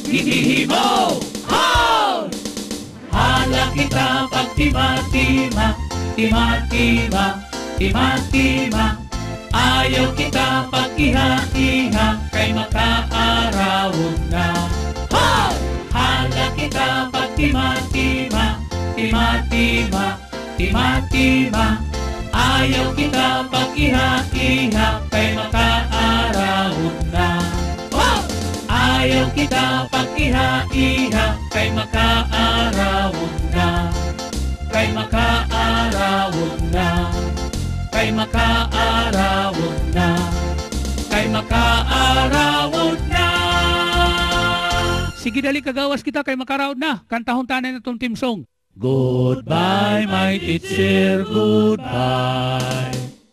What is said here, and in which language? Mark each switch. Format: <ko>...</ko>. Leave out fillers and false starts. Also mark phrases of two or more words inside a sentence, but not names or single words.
<war>ginihimo. Hoy! Hala kita pagtima-tima, tima-tima, tima-tima. Ayaw kita pag-iha-iha, kay makaarawod na. Hoy! Hala kita pagtima-tima, tima-tima, tima-tima. Ayaw kita pag-iha-iha, kay makaarawod na. Hoy! Ayaw kita pag-iha-iha, kay makaarawod na. Kay makaarawod na. Kay makaarawod na. Kay makaarawod na. Sige dali kagawas kita kay makaraod na. Kantahon tanan na itong</war> <en>team song. Goodbye, my teacher, goodbye.</en>